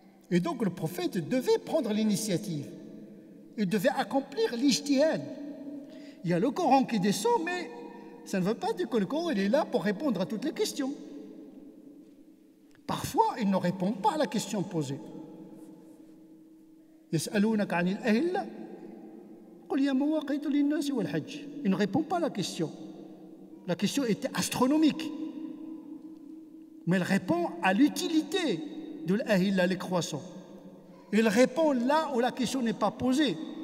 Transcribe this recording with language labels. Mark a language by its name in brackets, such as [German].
[French] Et donc le prophète devait prendre l'initiative. Il devait accomplir l'ijtihad. Il y a le Coran qui descend, mais ça ne veut pas dire que le Coran il est là pour répondre à toutes les questions. Parfois, il ne répond pas à la question posée. [Arabic] يسألونك عن الأهلة قل هي مواقيت للناس والحج. [French] Il ne répond pas à la question. La question était astronomique. Mais elle répond à l'utilité de l'ahilla, les croissants. Il répond là où la question n'est pas posée.